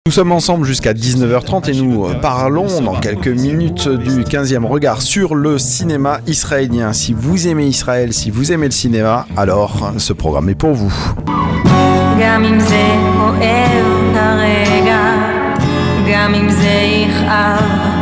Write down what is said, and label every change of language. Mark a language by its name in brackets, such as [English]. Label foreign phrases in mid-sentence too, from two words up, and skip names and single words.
[French] Nous sommes ensemble jusqu'à 19h30 et nous parlons dans quelques minutes du 15e regard sur le cinéma israélien. Si vous aimez Israël, si vous aimez le cinéma, alors ce programme est pour vous. [Hebrew] גם אם זה אוהב כרגע, גם אם זה יכאב,